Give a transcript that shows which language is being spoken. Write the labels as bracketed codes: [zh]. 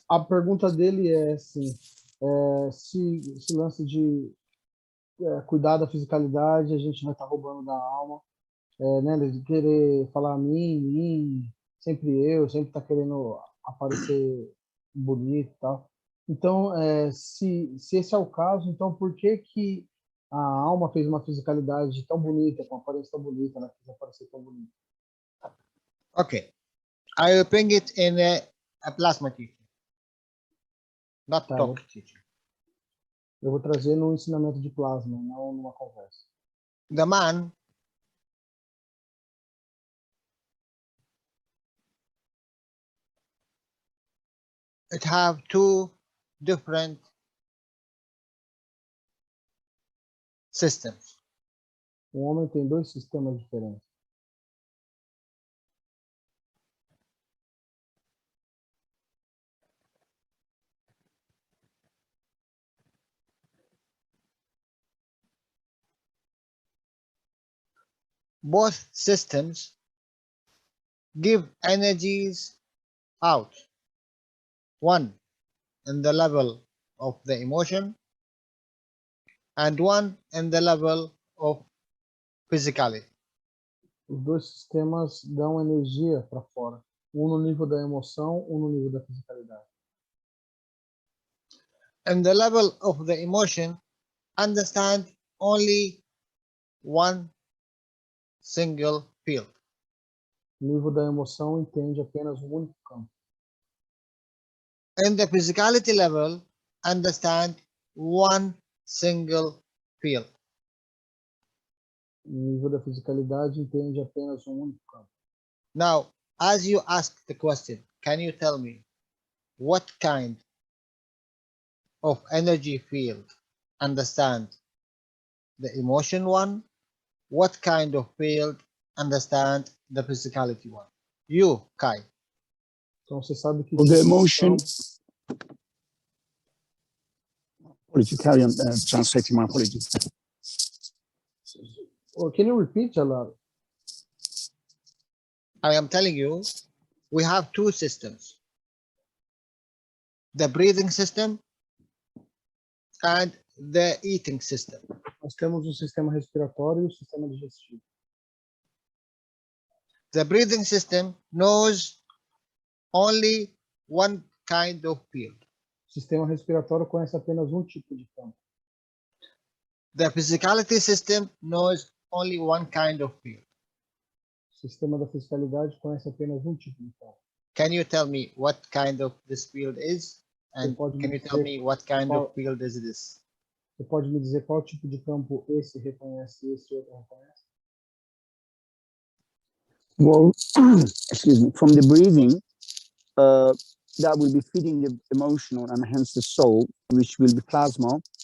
[pt] A pergunta dele é assim, se lance de cuidar da fisicalidade, a gente vai estar roubando da alma, né, de querer falar mim, sempre eu, sempre tá querendo aparecer bonito e tal. Então, se esse é o caso, então por que a alma fez uma fisicalidade tão bonita, com uma aparência tão bonita, ela quis aparecer tão bonita? [en] Okay, I will bring it in a plasma teaching, not [pt] Tá, [en] talk teaching. [pt] Eu vou trazer no ensinamento de plasma, não numa conversa. [en] The man it have 2 different systems. [pt] O homem tem 2 sistemas diferentes. [en] Both systems give energies out. One in the level of the emotion and one in the level of physicality. [pt] Os 2 sistemas dão energia para fora. Um no nível da emoção, um no nível da fisicalidade. [en] In the level of the emotion, understand only one single field. [pt] No nível da emoção, entende apenas um único campo. [en] In the physicality level, understand one single field. [pt] No nível da fisicalidade, entende apenas um único campo. [en] Now, as you ask the question, can you tell me what kind of energy field understand the emotion one? What kind of field understand the physicality one? You, Kai. [pt] Então, você sabe que... [en] The emotion... Apologies, carry on translating, my apologies. Can you repeat, Jalal? I am telling you, we have 2 systems. The breathing system and the eating system. [pt] Nós temos o sistema respiratório e o sistema digestivo. [en] The breathing system knows only one kind of field. [pt] O sistema respiratório conhece apenas um tipo de campo. [en] The physicality system knows only one kind of field. [pt] O sistema da fisicalidade conhece apenas um tipo de campo. [en] Can you tell me what kind of this field is? And can you tell me what kind of field is this? [pt] Você pode me dizer qual tipo de campo esse reconhece e esse outro reconhece? [en] Well, excuse me, from the breathing, that will be feeding the emotional and hence the soul, which will be plasma.